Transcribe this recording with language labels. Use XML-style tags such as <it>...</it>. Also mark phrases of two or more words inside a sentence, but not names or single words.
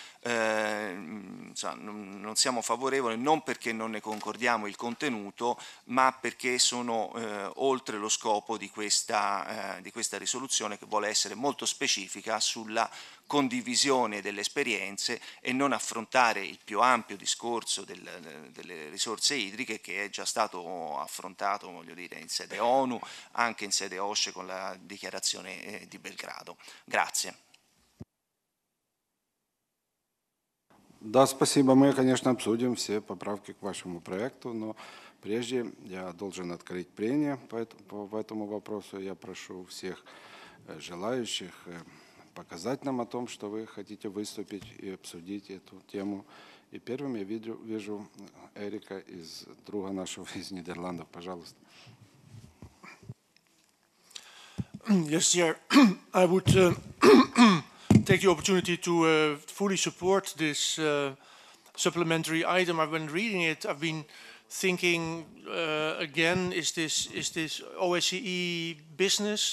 <it>non siamo favorevoli non perché non ne concordiamo il contenuto, ma perché sono oltre lo scopo di questa risoluzione, che vuole essere molto specifica sulla condivisione delle esperienze e non affrontare il più ampio discorso delle risorse idriche, che è già stato affrontato, voglio dire, in sede ONU, anche in sede OSCE con la dichiarazione di Belgrado. Grazie.</it> <ru>Да, спасибо. Мы, конечно, обсудим все поправки к вашему проекту, но прежде я должен открыть прения по этому вопросу. Я прошу всех желающих показать нам о том, что вы хотите выступить и обсудить эту тему. И первым я вижу Эрика, друга нашего из Нидерландов. Пожалуйста.</ru> <en>Yes, Chair. I would take the opportunity to fully support this supplementary item. I've been reading it. I've been thinking again, is this OSCE business?</en>